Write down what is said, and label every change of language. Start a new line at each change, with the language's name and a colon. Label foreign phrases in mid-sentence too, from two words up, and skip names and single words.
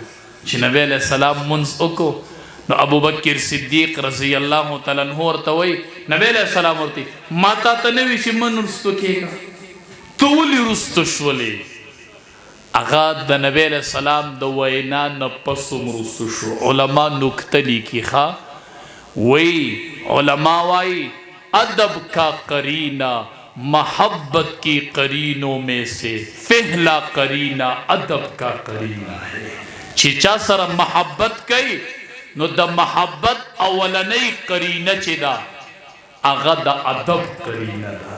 Pashto: چې نبی
Arabic: علیہ السلام
Pashto: منځ وکړو نو ابوبکر صدیق
Arabic: رضی الله تعالی عنہ
Pashto: ورته وایي، نبی
Arabic: علیہ السلام
Pashto: ورته ما تا ته نه وي چې من رستو کېږه، ته ولې رستو شولې؟ هغه د نبی
Arabic: علیہ السلام
Pashto: د وینا نه پس رستو شو. علما نکته لیکي وی
Urdu: علما وائی ادب کا قرینہ محبت کی قرینوں میں سے پہلا قرینہ ادب کا قرینہ ہے.
Pashto: چا سره محبت کئی نو د محبت اولنی قرینه چې دا هغه د ادب قرینه ده.